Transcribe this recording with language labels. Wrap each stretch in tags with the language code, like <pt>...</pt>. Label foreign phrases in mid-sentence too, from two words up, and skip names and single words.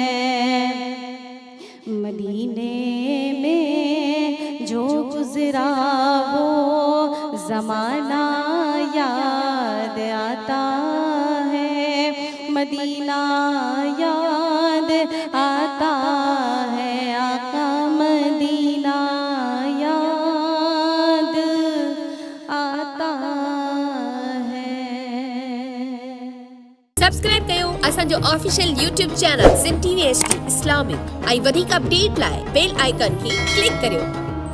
<ur>مدینے میں جو گزرا وہ زمانہ یاد آتا ہے، مدینہ یاد آتا ہے، آقا مدینہ یاد آتا ہے۔</ur> <sd>सब्सक्राइब कयो असांजो</sd> <en>official YouTube channel</en> <sd>सिम टीवी HD इस्लामिक ऐं वधीक अपडेट लाइ</sd> <en>bell icon</en> <sd>खे क्लिक करियो।</sd>